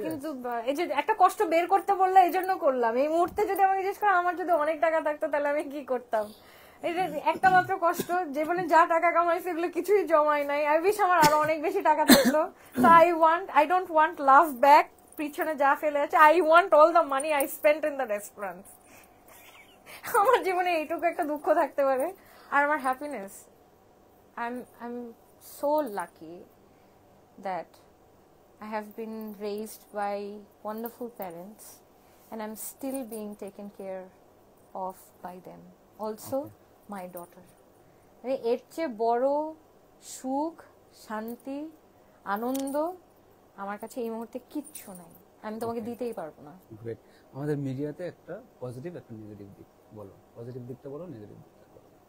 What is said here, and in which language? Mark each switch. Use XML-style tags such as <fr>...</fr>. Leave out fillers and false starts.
<bn>কিন্তু এই যে একটা কষ্ট বের করতে বললে এই জন্য করলাম। এই মুহূর্তে যদি আমাকে জিজ্ঞেস করো আমার যদি অনেক টাকা থাকতো তাহলে আমি কি করতাম, এটা একটা মাত্র কষ্ট। জীবনে যা টাকা কামাইছে এগুলো কিছুই জমাই নাই।</bn> <en>I wish</en> <bn>আমার আরো অনেক বেশি টাকা থাকতো।</bn> <en>so I don't want love back,</en> <bn>পিছনে যা ফেলে আছে।</bn> <en>I want all the money I spent in the restaurants.</en> <bn>আমার জীবনে এইটুকু একটা দুঃখ থাকতে পারে। আর আমার</bn> <en>Happiness, I am so lucky that I have been raised by wonderful parents and I'm still being taken care of by them. Also, my daughter.</en> <bn>এর চেয়ে বড় সুখ, শান্তি, আনন্দ আমার কাছে এই মুহূর্তে কিচ্ছু নাই, আমি তোমাকে দিতেই পারবো না।</bn> <en>Great.</en> <bn>আমাদের মিডিয়াতে একটা পজিটিভ একটা নেগেটিভ দিক বলো, পজিটিভ দিকটা বলো, নেগেটিভ দিকটা বলো।</bn>